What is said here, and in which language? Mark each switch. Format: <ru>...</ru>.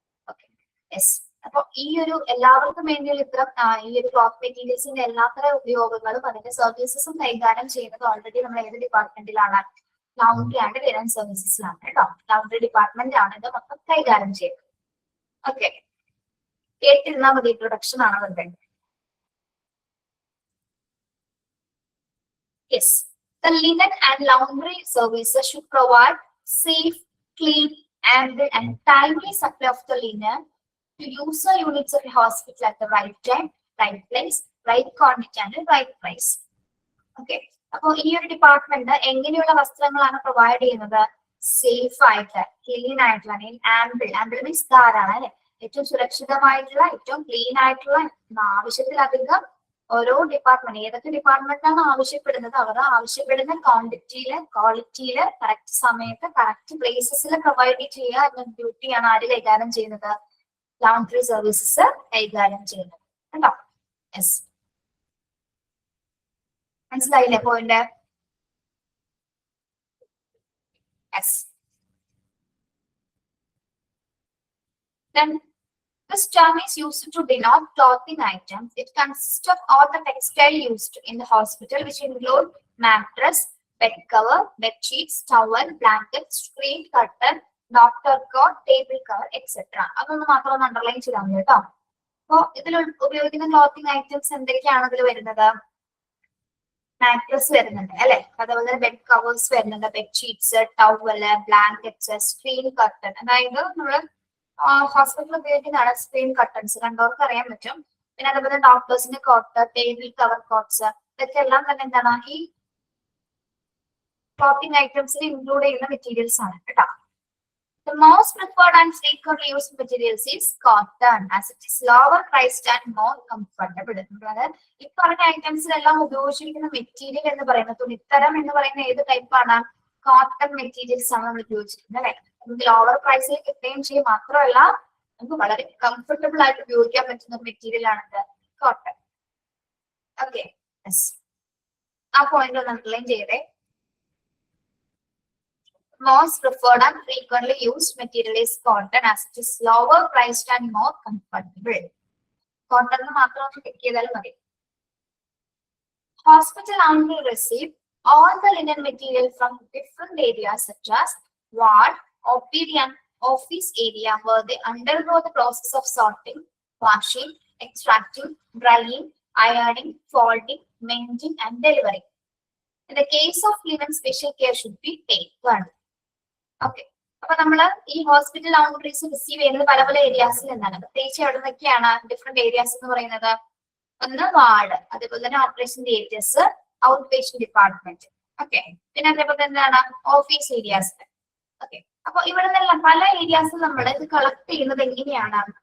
<ml>Okay, yes, അപ്പൊ ഈ ഒരു എല്ലാവർക്കും വേണ്ടിയുള്ള ഇത്തരം ഈ ഒരു ക്ലോത്ത് മെറ്റീരിയൽസിന്റെ എല്ലാത്തരം ഉപയോഗങ്ങളും അതിന്റെ സർവീസസും കൈകാര്യം ചെയ്യുന്നത് ഓൾറെഡി നമ്മൾ ഏത് ഡിപ്പാർട്ട്മെന്റിലാണ്? ലൗണ്ടറി ആൻഡ് ലിനൻ സർവീസസിലാണ് കേട്ടോ. ലൗണ്ടറി ഡിപ്പാർട്ട്മെന്റ് ആണ് ഇത് മൊത്തം കൈകാര്യം ചെയ്യുന്നത്. ഓക്കെ, കേട്ടിരുന്നാൽ മതി, ഇൻട്രൊഡക്ഷൻ ആണ് വരുന്നത്.</ml> <en>Yes, the linen and laundry services should provide safe, clean, ample and timely supply of the linen to user units of the hospital at the right time, right place, right quantity and right price.</en> <ml>Okay, അപ്പൊ ഈ ഒരു department എങ്ങനെയുള്ള വസ്ത്രങ്ങളാണ് provide ചെയ്യുന്നത്? Safe ആയിട്ട്, clean ആയിട്ടുള്ള, ample means ധാരാളം അല്ലെ, ഏറ്റവും സുരക്ഷിതമായിട്ടുള്ള, ഏറ്റവും ക്ലീൻ ആയിട്ടുള്ള, ആവശ്യത്തിലധികം ഓരോ ഡിപ്പാർട്ട്മെന്റ് ഏതൊക്കെ ഡിപ്പാർട്ട്മെന്റാണ് ആവശ്യപ്പെടുന്നത് അവർ ആവശ്യപ്പെടുന്ന ക്വാണ്ടിറ്റിയില്, ക്വാളിറ്റിയില്, കറക്റ്റ് സമയത്ത്, കറക്റ്റ് പ്ലേസസിൽ പ്രൊവൈഡ് ചെയ്യുക എന്ന ഡ്യൂട്ടിയാണ് ആര് കൈകാര്യം ചെയ്യുന്നത്? ലൗണ്ടറി സർവീസസ് കൈകാര്യം ചെയ്യുന്നത് കേട്ടോ. യെസ്, മനസ്സിലായില്ലേ point?</ml> <en>Yes, this term is used to denote clothing items. It consists of all the textile used in the hospital, which include mattress, bed cover, bed sheets, towel, blanket, screen curtain, doctor coat, table cover, etc.</en> <ml>അതൊന്ന് മാത്രം underline ചെയ്താൽ മതി കേട്ടോ. അപ്പൊ ഇതിൽ ഉപയോഗിക്കുന്ന clothing items എന്തൊക്കെയാണ് ഇതിൽ വരുന്നത്? മാട്രസ് വരുന്നുണ്ട് അല്ലെ, അതുപോലെ ബെഡ് കവേഴ്സ് വരുന്നുണ്ട്, bed sheets, towel, blankets, screen curtain. അതായത് നമ്മള് ഹോസ്പിറ്റലിൽ ഉപയോഗിക്കുന്നതാണ് സ്ക്രീൻ കർട്ടൻസ്, കണ്ടവർക്ക് അറിയാൻ പറ്റും. പിന്നെ അതുപോലെ ഡോക്ടേഴ്സിന്റെ കോട്ട്, ടേബിൾ കവർ കോട്ട്സ്, ഇതൊക്കെ എല്ലാം തന്നെ എന്താണ് ഈ ക്ലോത്തിങ് ഐറ്റംസിൽ ഇൻക്ലൂഡ് ചെയ്യുന്ന മെറ്റീരിയൽസ് ആണ് കേട്ടോ.</ml> <en>The most preferred and frequently used materials is cotton, as it is lower priced and more comfortable.</en> <ml>അതായത് ഈ പറഞ്ഞ ഐറ്റംസിലെല്ലാം ഉപയോഗിച്ചിരിക്കുന്ന മെറ്റീരിയൽ എന്ന് പറയുന്നത്, തുണിത്തരം എന്ന് പറയുന്ന ഏത് ടൈപ്പാണ്? കോട്ടൺ മെറ്റീരിയൽസ് ആണ് നമ്മൾ ഉപയോഗിച്ചിരിക്കുന്നത് അല്ലെ. നമുക്ക് ലോവർ പ്രൈസിൽ കിട്ടുകയും ചെയ്യും, മാത്രമല്ല നമുക്ക് വളരെ കംഫർട്ടബിൾ ആയിട്ട് ഉപയോഗിക്കാൻ പറ്റുന്ന ഒരു മെറ്റീരിയൽ ആണ് കോട്ടൺ. ഓക്കെ, ആ പോയിന്റ് ഒന്ന് അണ്ടർലൈൻ ചെയ്തേ.</ml> <en>Most preferred and frequently used material is cotton as it is lower priced and more comfortable.</en> <ml>Cotton മാത്രം ഒന്ന് ടിക്ക് ചെയ്താലും മതി.</ml> <en>Hospital laundry receive all the linen material from different areas such as ward, OPD and office area where they undergo the process of sorting, washing, extracting, drying, ironing, folding, mending and delivering. In the case of linen, special care should be taken.</en> <ml>Okay, അപ്പൊ നമ്മള് ഈ hospital ലൗണ്ടറീസ് receive ചെയ്യുന്നത് പല പല ഏരിയാസിൽ നിന്നാണ്. പ്രത്യേകിച്ച് എവിടെ നിന്നൊക്കെയാണ് different areas എന്ന് പറയുന്നത്? ഒന്ന് വാർഡ്, അതേപോലെ തന്നെ operation theatres, out patient department. Okay, പിന്നെ അതേപോലെ തന്നെ എന്താണ് ഓഫീസ് ഏരിയാസ്. ഓക്കെ, അപ്പൊ ഇവിടെ നിന്നെല്ലാം പല ഏരിയാസിൽ നമ്മൾ ഇത് കളക്ട് ചെയ്യുന്നത് എങ്ങനെയാണ്?</ml>